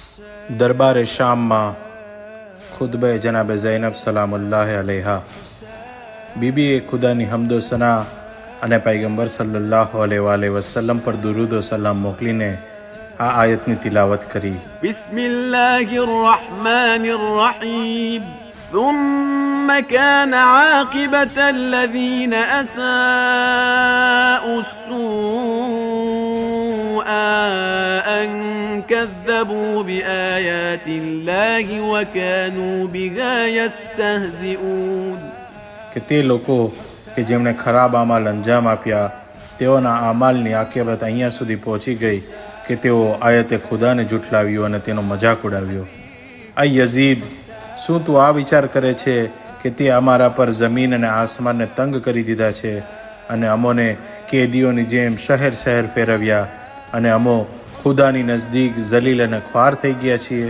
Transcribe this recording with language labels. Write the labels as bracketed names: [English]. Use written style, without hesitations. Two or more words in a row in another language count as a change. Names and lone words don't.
[Gujarati] દરબારે શામમાં ખુતબે જનાબે ઝૈનબ [Arabic] سلام الله عليها. [Gujarati] બીબીએ ખુદાની હમદો સના અને પૈગંબર [Arabic] صلى الله عليه وسلم [Gujarati] પર દુરૂદ સલામ મોકલીને આ આયતની તિલાવત કરી. [Arabic] بسم الله الرحمن الرحيم. ثم كان عاقبة الذين أساءوا السوء أن كذبوا بآيات الله وكانوا بها يستهزئون. [Gujarati] કે તે લોકો કે જેમણે ખરાબ આમાલ અંજામ આપ્યા તેઓના આમાલની આકિબત અહીંયા સુધી પહોંચી ગઈ કે તેઓ આયતે ખુદાને જુઠલાવ્યું અને તેનો મજાક ઉડાવ્યો. આ યઝીદ, શું તું આ વિચાર કરે છે કે તે અમારા પર જમીન અને આસમાનને તંગ કરી દીધા છે અને અમોને કેદીઓની જેમ શહેર શહેર ફેરવ્યા અને અમો ખુદાની નજદીક જલીલ અને ખ્વાર થઈ ગયા છીએ?